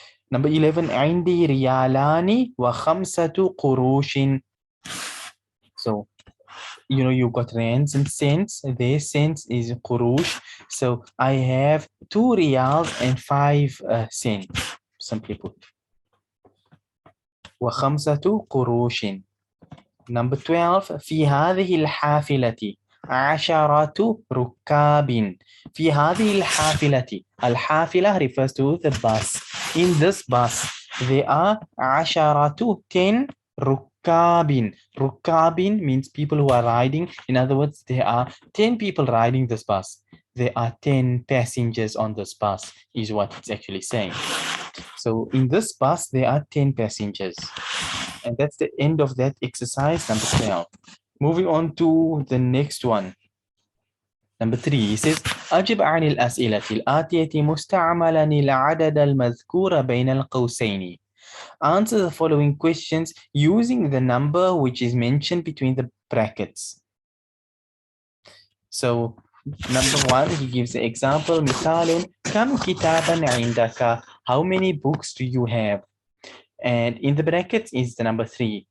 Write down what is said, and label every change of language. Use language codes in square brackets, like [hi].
[en] Number 11, [ar] عندي ريالان و5 قروش. [en] So, you know, you got rands and cents. Their cents is qurush. So I have 2 riyals and 5 cents. Simply put. [ar] وخمسة قروش. [en] Number 12. [ar] في هذه الحافلة 10 ركاب. في هذه الحافلة. [en] الحافلة refers to the bus. In this bus, there are [ar] 10 ركاب. [en] Rukabin means people who are riding. In other words, there are 10 people riding this bus. There are 10 passengers on this bus, is what it's actually saying. So in this bus, there are 10 passengers. And that's the end of that exercise, number 12. Moving on to the next one. Number 3, it says, [ar] أجب عن الأسئلة الآتية مستعملا العدد المذكور بين القوسين. [en] Answer the following questions using the number which is mentioned between the brackets. So, number 1, he gives the example, مثال, [ar] كم كتابا عندك? [en] How many books do you have? And in the brackets is the number 3.